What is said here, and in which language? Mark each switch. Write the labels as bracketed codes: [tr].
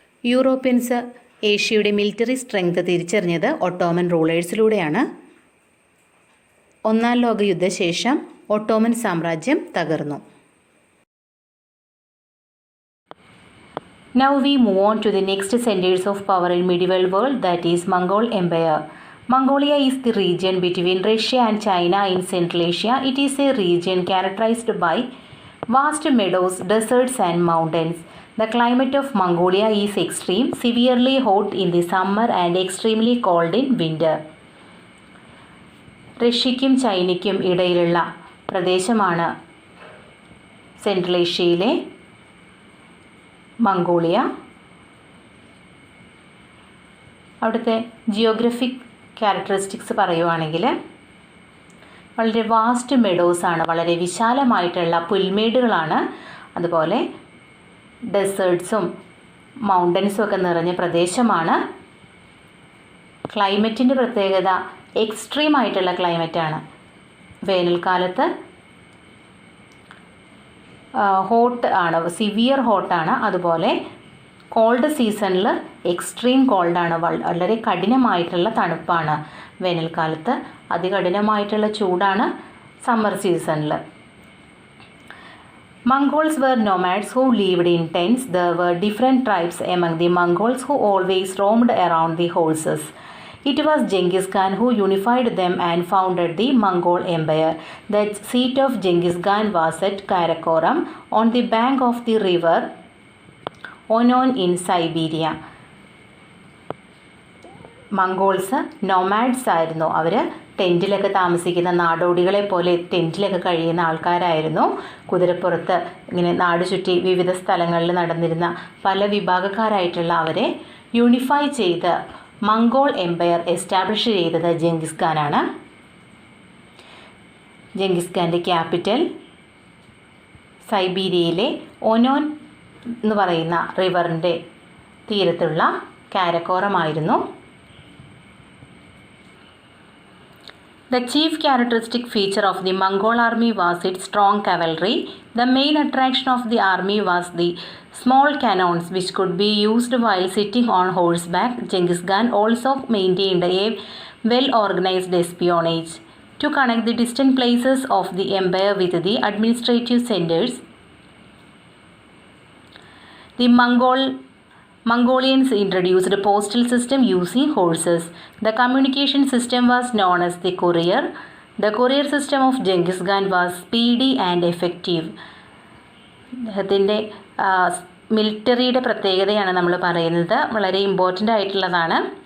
[ml] Europeans ഏഷ്യയുടെ military strength തിരിച്ചറിഞ്ഞത് Ottoman റൂളേഴ്സിലൂടെയാണ്. ഒന്നാം ലോക യുദ്ധശേഷം ഒട്ടോമൻ സാമ്രാജ്യം തകർന്നു. [en] Now we move on to the next centers of power in medieval world, that is Mongol Empire. Mongolia is the region between Russia and China in Central Asia. It is a region characterized by vast meadows, deserts and mountains. The climate of Mongolia is extreme, severely hot in the summer and extremely cold in winter. [ml] റഷ്യയ്ക്കും ചൈനയ്ക്കും ഇടയിലുള്ള പ്രദേശമാണ് central ഏഷ്യയിലെ Mongolia. അവിടുത്തെ Geographic characteristics പറയുവാണെങ്കിൽ വളരെ vast മെഡോസാണ്, വളരെ വിശാലമായിട്ടുള്ള പുൽമേടുകളാണ്. അതുപോലെ ഡെസേർട്ട്സും മൗണ്ടൻസും ഒക്കെ നിറഞ്ഞ പ്രദേശമാണ്. ക്ലൈമറ്റിൻ്റെ പ്രത്യേകത എക്സ്ട്രീം ആയിട്ടുള്ള ക്ലൈമറ്റാണ്. വേനൽക്കാലത്ത് ഹോട്ട് ആണ്, സിവിയർ ഹോട്ടാണ്. അതുപോലെ കോൾഡ് സീസണിൽ എക്സ്ട്രീം കോൾഡാണ്, വളരെ കഠിനമായിട്ടുള്ള തണുപ്പാണ്. വേനൽക്കാലത്ത് അതികഠിനമായിട്ടുള്ള ചൂടാണ് സമ്മർ സീസണിൽ. [en] Mongols were nomads who lived in tents. There were different tribes among the Mongols who always roamed around the horses. It was Genghis Khan who unified them and founded the Mongol Empire. The seat of Genghis Khan was at Karakoram on the bank of the river Onon in Siberia. [ml] Mongols nomads ആയിരുന്നു. അവർ ടെൻറ്റിലൊക്കെ താമസിക്കുന്ന, നാടോടികളെ പോലെ ടെൻറ്റിലൊക്കെ കഴിയുന്ന ആൾക്കാരായിരുന്നു. കുതിരപ്പുറത്ത് ഇങ്ങനെ നാട് ചുറ്റി വിവിധ സ്ഥലങ്ങളിൽ നടന്നിരുന്ന പല വിഭാഗക്കാരായിട്ടുള്ള അവരെ യൂണിഫൈ ചെയ്ത് മംഗോൾ എംപയർ എസ്റ്റാബ്ലിഷ് ചെയ്തത് ജെങ്കിസ് ഖാനാണ്. ജെങ്കിസ് ഖാൻ്റെ ക്യാപിറ്റൽ സൈബീരിയയിലെ ഒനോൻ എന്ന് പറയുന്ന റിവറിൻ്റെ തീരത്തുള്ള കാരക്കോറമായിരുന്നു. [en] The chief characteristic feature of the Mongol army was its strong cavalry. The main attraction of the army was the small cannons which could be used while sitting on horseback. Genghis Khan also maintained a well-organized espionage to connect the distant places of the empire with the administrative centers. The Mongolians introduced a postal system using horses. The communication system was known as the courier. The courier system of Genghis Khan was speedy and effective. [ml] അദ്ദേഹത്തിൻ്റെ മിലിറ്ററിയുടെ പ്രത്യേകതയാണ് നമ്മൾ പറയുന്നത്, വളരെ important ആയിട്ടുള്ളതാണ്.